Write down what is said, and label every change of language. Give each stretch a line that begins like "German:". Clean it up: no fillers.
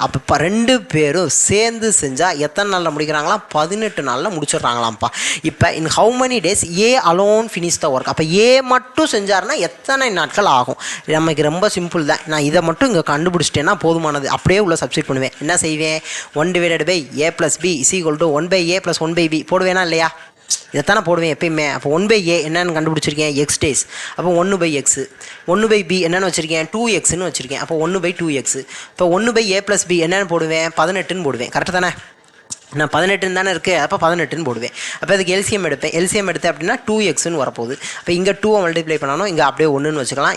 Tamil: அப்போ 2 பேரும் சேர்ந்து செஞ்சால் எத்தனை நாளில் முடிக்கிறாங்களாம்? 18 நாளில் முடிச்சிடுறாங்களாம்ப்பா. இப்போ
English: In how many days A alone finish the work.
Tamil: அப்போ ஏ மட்டும் செஞ்சார்னா எத்தனை நாட்கள் ஆகும்? நமக்கு ரொம்ப சிம்பிள் தான். நான் இதை மட்டும் இங்கே கண்டுபிடிச்சிட்டேன்னா போதுமானது. அப்படியே உள்ள சப்ஸ்டிட் பண்ணுவேன். என்ன செய்வேன்? 1/a + b = 1/a + 1/b போடுவேனா இல்லையா? இதைத்தானே போடுவேன் எப்பயுமே. அப்போ 1/a என்னென்னு கண்டுபிடிச்சிருக்கேன்? X days. அப்போ 1/x. 1/b என்னென்னு வச்சுருக்கேன்? 2xன்னு வச்சுருக்கேன். அப்போ 1/2x. இப்போ 1/a + b என்னென்னு போடுவேன்? 18ன்னு போடுவேன். கரெக்டு தானே? நான் 18 தானே இருக்குது, அப்போ 18ன்னு போடுவேன். அப்போ அதுக்கு எல்சிஎம் எடுப்பேன். எல்சிஎம் எடுத்தேன் அப்படின்னா 2xன்னு வரப்போகுது. அப்போ இங்கே 2 மல்டிப்ளை பண்ணணும், இங்கே அப்படியே 1ன்னு வச்சுக்கலாம்.